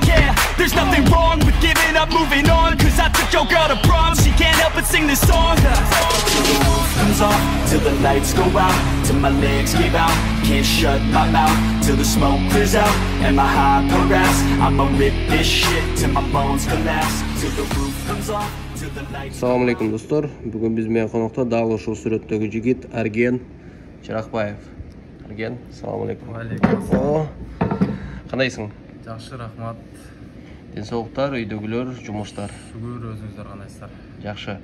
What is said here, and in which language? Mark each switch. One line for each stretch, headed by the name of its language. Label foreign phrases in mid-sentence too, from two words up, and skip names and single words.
English: Yeah, there's nothing wrong with giving up, moving on. Cause I took your girl to prom, she can't help but sing this song. Till the roof comes off, till the lights go out, till my legs give out, can't shut my mouth, till the smoke clears out, and my high harass. I'ma rip this shit till my bones collapse, till the roof comes off, till the lights.
Arabic: السلام عليكم dostlar.
Kyrgyz: Бүгүн биз менен конокто дагы ушул сүрөттөгү жигит Арген Чыракбаев.
Arabic: Арген, السلام عليكم. Алейкум.
Kyrgyz: Кандайсың? Жакшы, рахмат. Денсаулыктар, үйдөгүлөр, жумуштар. Шүгүр, өзүңүздөр кандайсыздар? Жакшы.